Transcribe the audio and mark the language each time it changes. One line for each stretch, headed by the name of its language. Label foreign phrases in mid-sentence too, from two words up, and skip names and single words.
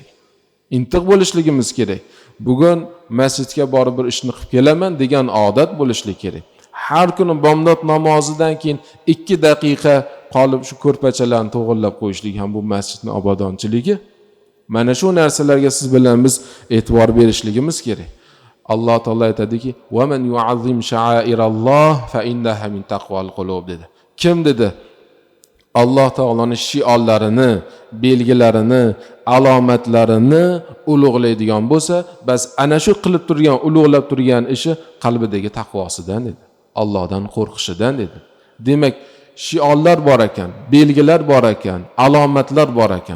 Uzbek: Intiq bo'lishligimiz kerak. Bugun masjidga borib bir ishni qilib kelaman degan odat bo'lishlik kerak. Har kuni bomdod namozidan keyin 2 daqiqa qolib shu ko'rpachalarni to'g'irlab qo'yishlik ham bu masjidning obodonchiligi. Mana shu narsalarga siz bilan biz e'tibor berishligimiz kerak. Alloh taolo aytadiki,
Arabic: "ومن يعظم شعائر الله فإنها من تقوى القلوب"
Uzbek: dedi. Kim dedi? Alloh taoloning shiorlarini, belgilarini, alomatlarini ulug'laydigan bo'lsa, bas ana shu qilib turgan, ulug'lab turgan ishi qalbidagi taqvosidan dedi. Allohdan qo'rqishidan dedi. Demak, shiorlar bor ekan, belgilar bor ekan, alomatlar bor ekan.